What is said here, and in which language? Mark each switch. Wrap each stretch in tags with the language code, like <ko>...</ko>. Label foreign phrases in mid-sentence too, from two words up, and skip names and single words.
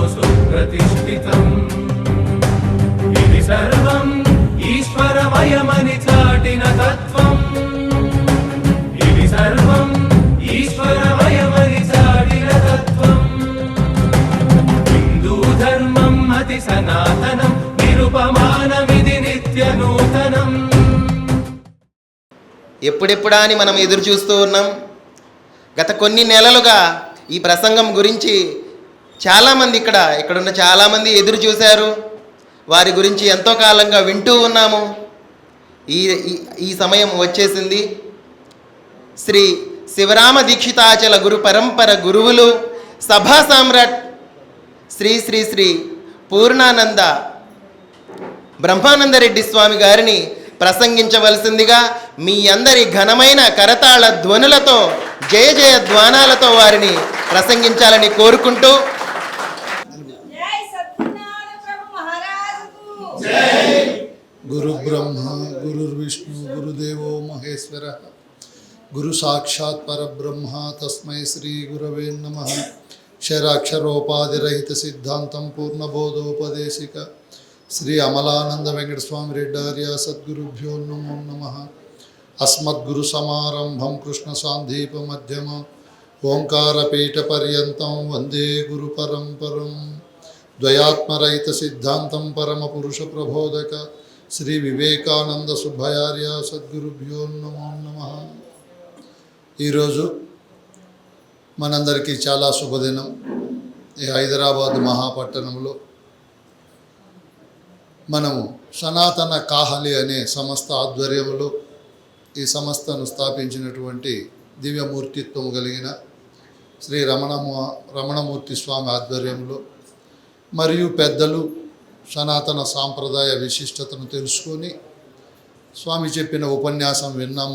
<te>సుప్రతిష్ఠితమ్ ఇతి సర్వమ్ ఈశ్వరమయమని చాటిన తత్త్వమ్ ఇతి సర్వమ్ ఈశ్వరమయమని చాటిన తత్త్వమ్ హిందూధర్మమ్ అతి సనాతనం నిరుపమానమితి నిత్యనూతనమ్ ఎప్పుడెప్పుడా అని మనం ఎదురు చూస్తూ ఉన్నాం. గత కొన్ని నెలలుగా ఈ ప్రసంగం గురించి చాలామంది ఇక్కడున్న చాలామంది ఎదురు చూశారు. వారి గురించి ఎంతో కాలంగా వింటూ ఉన్నాము. ఈ సమయం వచ్చేసింది. శ్రీ శివరామ దీక్షితాచల గురు పరంపర గురువులు సభా సామ్రాట్ శ్రీ శ్రీ శ్రీ పూర్ణానంద బ్రహ్మానందరెడ్డి స్వామి గారిని ప్రసంగించవలసిందిగా మీ అందరి ఘనమైన కరతాళ ధ్వనులతో జయ జయ ధ్వానాలతో వారిని ప్రసంగించాలని కోరుకుంటూ</te> <sa>गुरु ब्रह्मा गुरुर्विष्णु गुरुदेवो महेश्वर गुरु साक्षात् परब्रह्म तस्मै श्री गुरवे नमः क्षराक्षरोपाधिरहित सिद्धांतं पूर्णबोधोपदेशिक श्री अमलानंद वेंकट स्वामी रेड्डार्य सद्गुरुभ्यो नमो नमः अस्मद्गुरु समारंभं कृष्ण सांदीप मध्यम ओंकारपीठ पर्यन्तं वंदे गुरु परंपरं द्वयात्मरहित सिद्धांतं परम पुरुष प्रबोधक श्री विवेकानंद सुब्बयार्य सद्गुरुभ्यो नमो नमः</sa> <te>ఈరోజు మనందరికీ చాలా శుభదినం.</te> <sa>ఈ హైదరాబాద్ మహాపట్టణంలో మనము సనాతన కాహలి అనే సంస్థ ఆధ్వర్యంలో ఈ సంస్థను స్థాపించినటువంటి దివ్యమూర్తిత్వం కలిగిన శ్రీ రమణమూర్తి స్వామి ఆధ్వర్యంలో మరియు పెద్దలు సనాతన సాంప్రదాయ విశిష్టతను తెలుసుకొని స్వామి చెప్పిన ఉపన్యాసం విన్నాం.</sa>